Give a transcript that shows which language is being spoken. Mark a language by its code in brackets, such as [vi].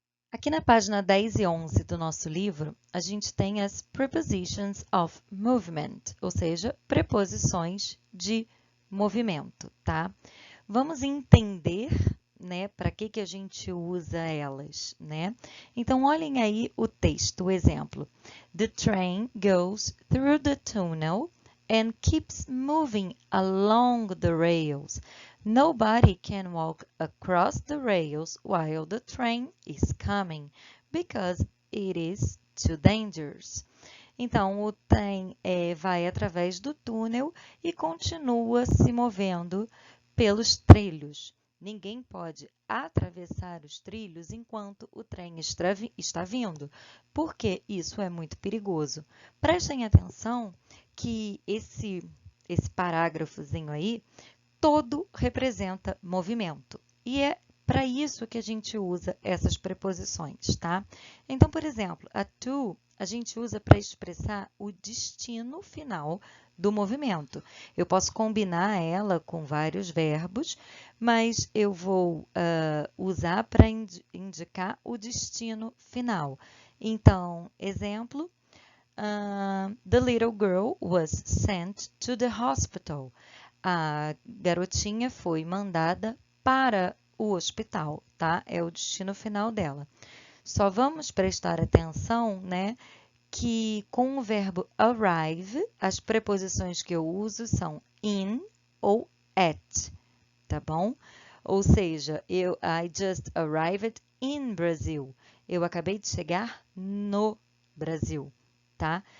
[pt] Aqui na página 10 e 11 do nosso livro, a gente tem as [en] prepositions of movement, [pt] ou seja, preposições de movimento, tá? Vamos entender, né, para que a gente usa elas, né? Então, olhem aí o texto, o exemplo. [en] The train goes through the tunnel and keeps moving along the rails. Nobody can walk across the rails while the train is coming, because it is too dangerous. [pt] Então, o trem vai através do túnel e continua se movendo pelos trilhos. Ninguém pode atravessar os trilhos enquanto o trem está vindo, porque isso é muito perigoso. Prestem atenção que esse parágrafozinho aí, todo representa movimento. E é para isso que a gente usa essas preposições, tá? Então, por exemplo, a to a gente usa para expressar o destino final do movimento. Eu posso combinar ela com vários verbos, mas eu vou usar para indicar o destino final. Então, exemplo, [en] the little girl was sent to the hospital. [pt] A garotinha foi mandada para o hospital, tá? É o destino final dela. Só vamos prestar atenção, né, que com o verbo arrive, as preposições que eu uso são in ou at, tá bom? [en] Ou seja, I just arrived in Brazil. [pt] Eu acabei de chegar no Brasil, tá?